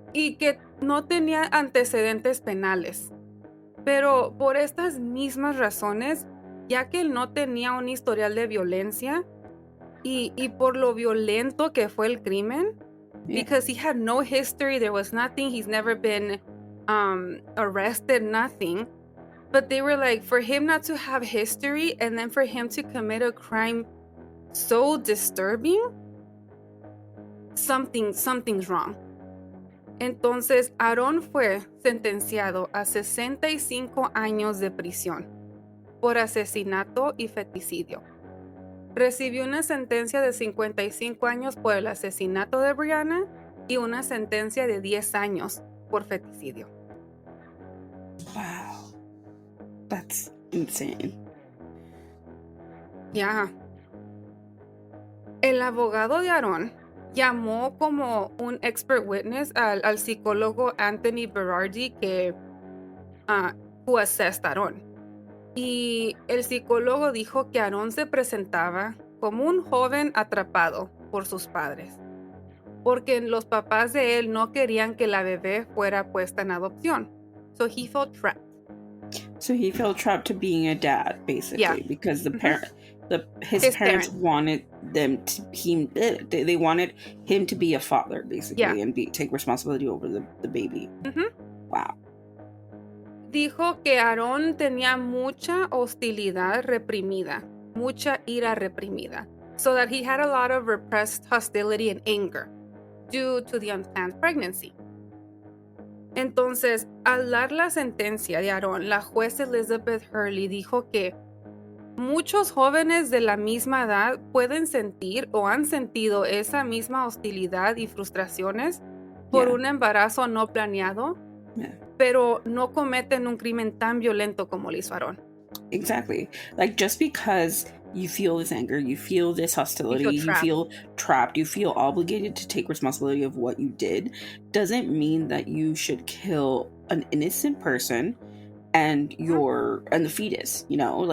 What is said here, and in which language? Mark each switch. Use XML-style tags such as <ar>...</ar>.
<es>Y que no tenía antecedentes penales. Pero por estas mismas razones, ya que él no tenía un historial de violencia y por lo violento que fue el crimen,</es> <en>because he had no history, there was nothing, he's never been arrested, nothing. But they were like, for him not to have history and then for him to commit a crime so disturbing, something's wrong.</en> <es>Entonces, Aarón fue sentenciado a 65 años de prisión por asesinato y feticidio. Recibió una sentencia de 55 años por el asesinato de Breana y una sentencia de 10 años por feticidio.</es> <en>Wow. That's insane.</en> <es>Ya. El abogado de Aarón llamó como un</es> <en>expert witness</en> <es>al psicólogo Anthony Berardi que</es> <en>who assessed</en> <es>a Aarón. Y el psicólogo dijo que Aarón se presentaba como un joven atrapado por sus padres, porque los papás de él no querían que la bebé fuera puesta en adopción.</es> <en>So he felt trapped. So he felt trapped to being a dad, basically, Yeah. because his parents wanted them to they wanted him to be a father, basically, and take responsibility over the baby. Wow.</en> <es>Dijo que Aarón tenía mucha hostilidad reprimida, mucha ira reprimida,</es> <en>so that he had a lot of repressed hostility and anger due to the unplanned pregnancy.</en> <es>Entonces, al dar la sentencia de Aarón, la juez Elizabeth Hurley dijo que muchos jóvenes de la misma edad pueden sentir o han sentido esa misma hostilidad y frustraciones por un embarazo no planeado, pero no cometen un crimen tan violento como lo hizo Aarón.</es> <en>Exactly. Like, just because you feel this anger, you feel this hostility, you feel trapped, you feel obligated to take responsibility of what you did, doesn't mean that you should kill an innocent person and the fetus, you know?</en>